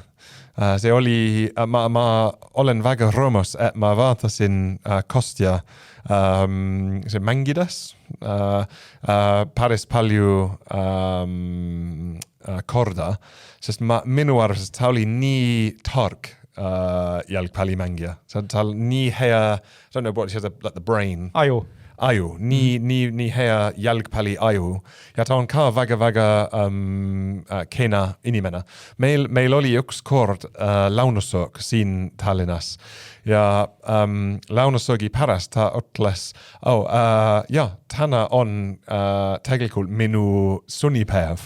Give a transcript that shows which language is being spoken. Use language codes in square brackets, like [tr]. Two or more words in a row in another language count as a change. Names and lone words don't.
[et] See oli, ma olen väga rõõmus, et ma vaatasin Kostja see mängides päris palju korda, sest minu arvates ta oli nii tark jalgpallimängija. Ta oli nii hea, [en] I don't know what she has, like the brain. [et] Aju, nii hea jalgpalli aju. Ja ta on ka väga kena inimene. Meil oli üks kord launusöök siin Tallinnas. Ja launusöögi pärast ta ütles, täna on tegelikult minu sunnipäev.